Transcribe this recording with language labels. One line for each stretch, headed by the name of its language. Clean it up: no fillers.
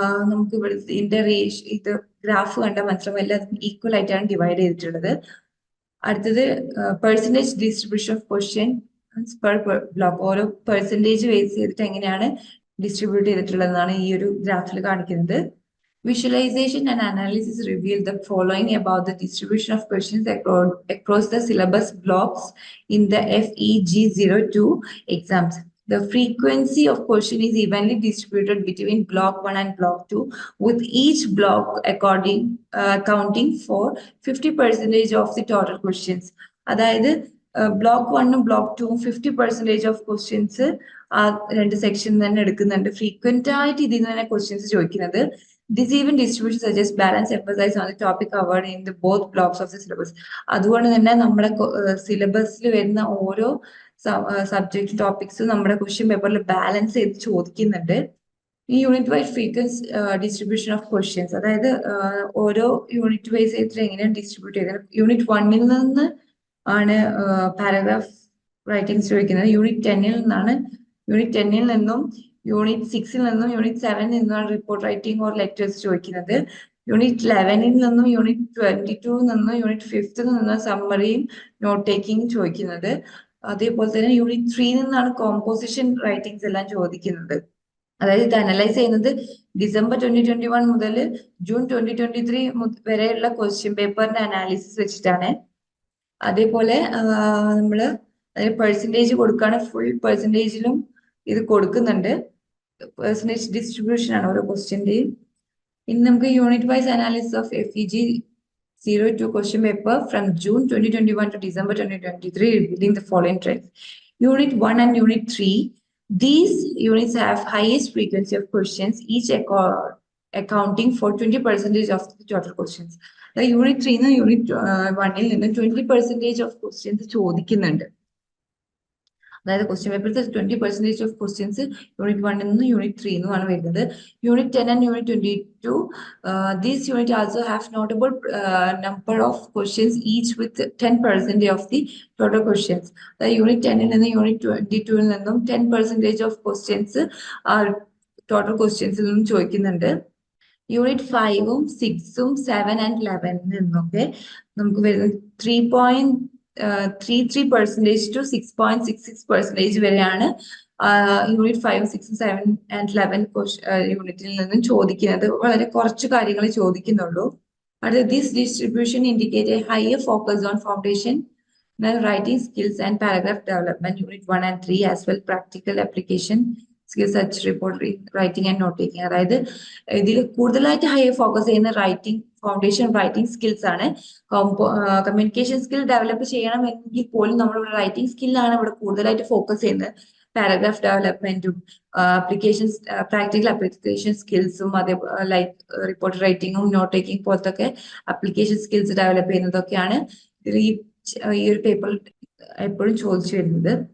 Malayalam: നമുക്ക് ഇവിടെ ഇതിന്റെ ഇത് ഗ്രാഫ് കണ്ടാൽ മനസ്സിലാവും എല്ലാത്തിനും ഈക്വൽ ആയിട്ടാണ് ഡിവൈഡ് ചെയ്തിട്ടുള്ളത്. അടുത്തത് percentage distribution of question per block. ഓരോ പെർസെന്റേജ് ബേസ് ചെയ്തിട്ട് എങ്ങനെയാണ് ഡിസ്ട്രിബ്യൂട്ട് ചെയ്തിട്ടുള്ളതെന്നാണ് ഈ ഒരു ഗ്രാഫിൽ കാണിക്കുന്നത്.
English: Visualization and analysis reveal the following about the distribution of questions across the syllabus blocks in the FEG02 exams. The frequency of question is evenly distributed between block 1 and block 2, with each block accounting for 50% of the total questions.
Malayalam: അതായത് block 1ഉം block 2ഉം 50% of questions ആ രണ്ട് section തന്നെ എടുക്കുന്നുണ്ട്. Frequent ആയിട്ട് ഇതിൽ നിന്ന് തന്നെ questions ചോദിക്കുന്നത്.
English: This even distribution suggests balance emphasis on the topic covered in the both blocks of the syllabus.
Malayalam: അതുകൊണ്ട് തന്നെ നമ്മുടെ സിലബസിൽ വരുന്ന ഓരോ സബ്ജക്ട് ടോപ്പിക്സും നമ്മുടെ ക്വസ്റ്റ്യൻ പേപ്പറിൽ ബാലൻസ് ചെയ്ത് ചോദിക്കുന്നുണ്ട്. ഈ unit wise ഫ്രീക്വൻസ് distribution of questions, അതായത് ഓരോ യൂണിറ്റ് വൈസ് ആയിട്ട് എങ്ങനെയാണ് ഡിസ്ട്രിബ്യൂട്ട് ചെയ്തത്. യൂണിറ്റ് 1ൽ നിന്ന് ആണ് പാരഗ്രാഫ് റൈറ്റിംഗ്സ് ചോദിക്കുന്നത്. യൂണിറ്റ് 10ൽ നിന്നാണ്. യൂണിറ്റ് 10ൽ നിന്നും യൂണിറ്റ് 6ൽ നിന്നും യൂണിറ്റ് 7ൽ നിന്നാണ് റിപ്പോർട്ട് റൈറ്റിംഗ് ഓർ ലെറ്റേഴ്സ് ചോദിക്കുന്നത്. യൂണിറ്റ് 11ൽ നിന്നും യൂണിറ്റ് 22ൽ നിന്നും യൂണിറ്റ് 5ൽ നിന്നും സമ്മറിയും നോട്ട് ടേക്കിംഗ് ചോദിക്കുന്നത്. അതേപോലെ തന്നെ യൂണിറ്റ് 3ൽ നിന്നാണ് കോമ്പോസിഷൻ റൈറ്റിംഗ്സ് എല്ലാം ചോദിക്കുന്നത്. അതായത് ഇത് അനലൈസ് ചെയ്യുന്നത് ഡിസംബർ 2021 മുതൽ ജൂൺ 2023 വരെയുള്ള ക്വസ്റ്റ്യൻ പേപ്പറിന്റെ അനാലിസിസ് വെച്ചിട്ടാണ്. അതേപോലെ നമ്മള് പെർസെന്റേജ് കൊടുക്കുകയാണ്. ഫുൾ പെർസെന്റേജിലും ഇത് കൊടുക്കുന്നുണ്ട്. പെർസെന്റേജ് ഡിസ്ട്രിബ്യൂഷൻ ആണ് ഓരോ ക്വസ്റ്റ്യന്റെയും. ഇനി നമുക്ക്
English: Unit wise analysis of FEG02 question paper from June 2021 to December 2023 revealing the following trends. Unit 1 and Unit 3, these units have highest frequency of questions, each accounting for 20% of the total questions. The Unit 3 and Unit 1ൽ
Malayalam: നിന്ന്
English: 20% of questions
Malayalam: ചോദിക്കുന്നുണ്ട്. അതായത് question പേപ്പറിൽ 20% of questions unit 1ൽ നിന്നും unit 3ൽ നിന്നുമാണ് വരുന്നത്.
English: Unit 10 and unit 22, these units also have notable number of questions each with 10% of the total questions.
Malayalam: അതായത് യൂണിറ്റ് 10ൽ നിന്നും യൂണിറ്റ് 22ൽ നിന്നും 10% ഓഫ് ക്വസ്റ്റ്യൻസ് ടോട്ടൽ ക്വസ്റ്റ്യൻസിൽ നിന്നും ചോദിക്കുന്നുണ്ട്. യൂണിറ്റ് 5ഉം 6ഉം 7 ആൻഡ് 11ൽ നിന്നൊക്കെ നമുക്ക് വരുന്നത് 3.33% to 6.66% വരെയാണ് യൂണിറ്റ് 5, 6, 7 and 11 യൂണിറ്റിൽ നിന്നും ചോദിക്കുന്നത്. വളരെ കുറച്ച് കാര്യങ്ങൾ ചോദിക്കുന്നുള്ളൂ.
English: അടുത്ത this distribution indicate a higher focus on foundation writing skills and paragraph development, unit 1 and 3, as well practical application skills such report writing and note taking.
Malayalam: അതായത് ഇതിൽ കൂടുതലായിട്ട് ഹയർ ഫോക്കസ് ചെയ്യുന്ന റൈറ്റിംഗ് ഫൗണ്ടേഷൻ റൈറ്റിംഗ് സ്കിൽസ് ആണ്. Communication skill develop ചെയ്യണമെങ്കിൽ പോലും നമ്മളിവിടെ writing സ്കില്ലാണ് ഇവിടെ കൂടുതലായിട്ട് ഫോക്കസ് ചെയ്യുന്നത്. പാരഗ്രാഫ് ഡെവലപ്മെന്റും അപ്ലിക്കേഷൻസ് പ്രാക്ടിക്കൽ അപ്ലിക്കേഷൻ സ്കിൽസും അതേ ലൈക്ക് റിപ്പോർട്ട് റൈറ്റിംഗും നോട്ട് ടേക്കിംഗ് പോലത്തെ അപ്ലിക്കേഷൻ സ്കിൽസ് ഡെവലപ്പ് ചെയ്യുന്നതൊക്കെയാണ് ഈ ഒരു പേപ്പറിൽ എപ്പോഴും ചോദിച്ചു വരുന്നത്.